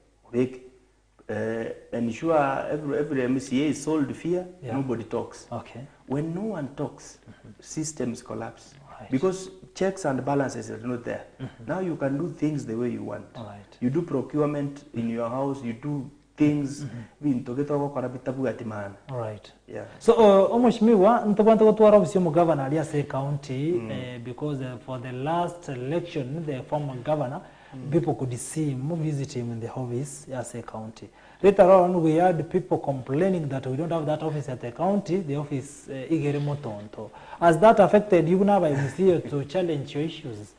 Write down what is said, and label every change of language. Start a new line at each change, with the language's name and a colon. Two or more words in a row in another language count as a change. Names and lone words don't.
English: Ensure every MCA is sold fear, nobody talks. When no one talks, systems collapse. Because checks and balances are not there. Now you can do things the way you want. You do procurement in your house, you do things. Right. Yeah. So,
Meru: Mheshimiwa, ntakwanta kutuara ofisi ya governor aliya county
English: because for the last election, the former governor, people could see him, visit him in the office as a county. Later on, we had people complaining that we don't have that office at the county, the office Igeremotonto. Has that affected you now by MCA to challenge your issues?